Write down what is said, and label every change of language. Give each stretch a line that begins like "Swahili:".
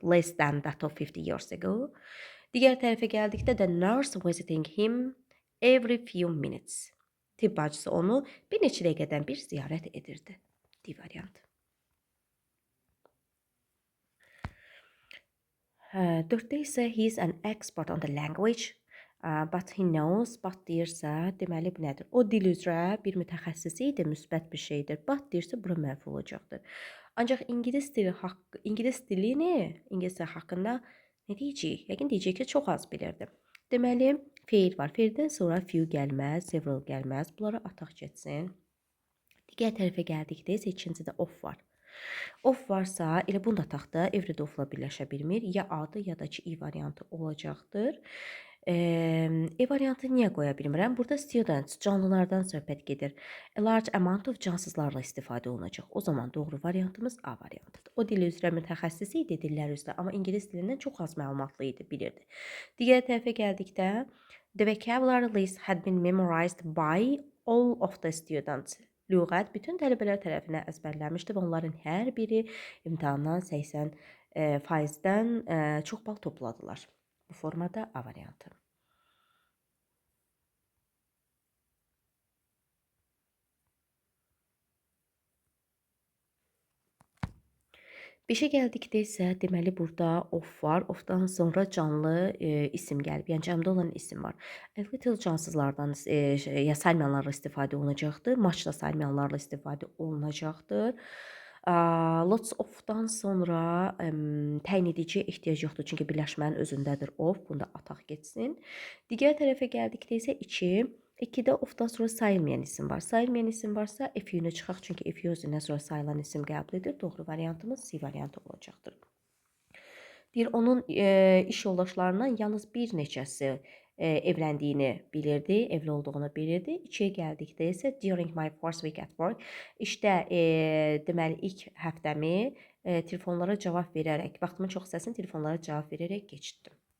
English: Less than that of 50 years ago.
Azerbaijani: Digər tərəfə gəldikdə
English: the nurse visiting him every few minutes.
Azerbaijani: Tibb bacısı onu bir neçə dəqiqədən bir ziyarət edirdi. D variantı. 4-də isə
English: he is an expert on the language, but he knows, but
Azerbaijani: deyirsə, deməli bu nədir? O dil üzrə bir mütəxəssis idi, müsbət bir şeydir. But deyirsə, bura mənfi olacaqdır. Ancaq ingilis dilini haqqında nə deyəcəyik? Yəqin deyəcək ki, çox az bilirdi. Deməli, feil var. Feildən sonra few gəlməz, several gəlməz. Bunlara ataq getsin. Digər tərəfə gəldikdə isə ikincidə of var. Of varsa, elə bunu da ataqda everydə ofla birləşə bilmir. Ya A-dır, ya da ki, I variantı olacaqdır. E variantı niyə qoya bilmirəm? Burada students, canlılardan söhbət gedir. A large amount of cansızlarla istifadə olunacaq. O zaman doğru variantımız A variantıdır. O dil üzrə mütəxəssis idi, dillər üzrə, amma ingilis dilindən çox az məlumatlı idi, bilirdi. Digər tərəfə gəldikdə,
English: the vocabulary list had been memorized by all of the students.
Azerbaijani: Lüğət bütün tələbələr tərəfindən əzbərlənmişdi və onların hər biri imtahandan 80%-dən çox bal topladılar. Bu formada A variantı. Beşə gəldikdə isə deməli burada of var. Ofdan sonra canlı isim gəlib. Yəni cəmdə olan isim var. Little cansızlardan ya saymayanlarla istifadə olunacaqdır. Much da saymayanlarla istifadə olunacaqdır. Lots of-dan sonra təyin ediciyə ehtiyac yoxdur. Çünki birləşmənin özündədir of. Bunu da ataq getsin. Digər tərəfə gəldikdə isə 2. 2-də of-dan sonra sayılmayan isim var. Sayılmayan isim varsa if-ünü çıxaq. Çünki if özündən sonra sayılan isim qəbul edir. Doğru variantımız C variantı olacaqdır. Deyir, onun iş yoldaşlarından yalnız bir neçəsi evləndiyini bilirdi, evli olduğunu bilirdi. 2-yə gəldikdə isə
English: during my first week at work,
Azerbaijani: işdə deməli ilk həftəmi telefonlara cavab verərək, vaxtımın çox hissəsini telefonlara cavab verərək keçirtdim.